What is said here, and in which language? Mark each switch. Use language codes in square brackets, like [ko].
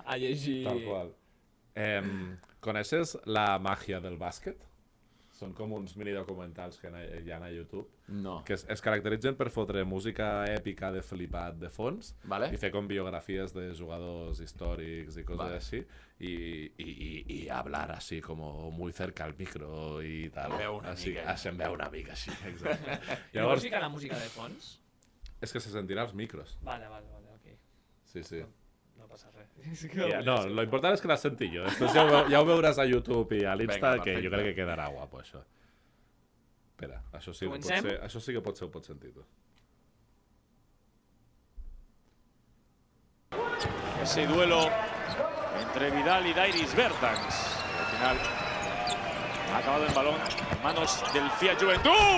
[ca] a llegir... Tal qual. Coneixes la màgia del bàsquet? Són com uns minidocumentals que hi ha a YouTube, No. que es caracteritzen per fotre música èpica de flipat de fons Vale. i fer com biografies de jugadors històrics i coses Vale. [es] així y hablar así como muy cerca al micro y tal. [ca] Veu una Així, mica. se'n veu una mica així, exacte. I no vols ficar la música de fons? És que se sentirà els micros. Vale, ok. Sí. No passa res. Ja, no, lo important és que la senti jo. Després ja ho veuràs a YouTube i a l'Insta, Vinga, que jo perfecte. crec que quedarà guapo, això. Espera, això sí, Comencem? això sí que potser ho pots sentir tu. [es] Ese duelo entre Vidal y Dairis Bertans. Al final ha acabado el balón en manos del Fiat Juventud.